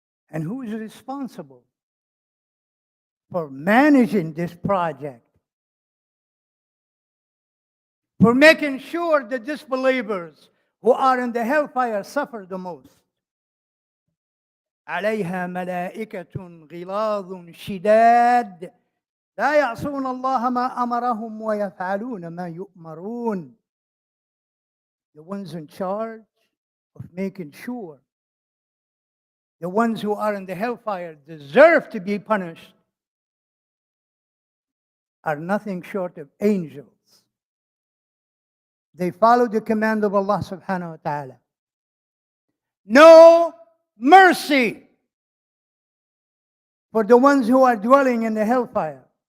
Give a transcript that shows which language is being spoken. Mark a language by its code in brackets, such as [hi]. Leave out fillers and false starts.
[en] And who is responsible for managing this project? For making sure the disbelievers who are in the hellfire suffer the most. [ar] عليها ملائكة غلاظ شداد لا يعصون الله ما أمرهم ويفعلون ما يؤمرون. [en] The ones in charge of making sure the ones who are in the hellfire deserve to be punished are nothing short of angels. They follow the command of Allah subhanahu wa ta'ala. No mercy for the ones who are dwelling in the hellfire.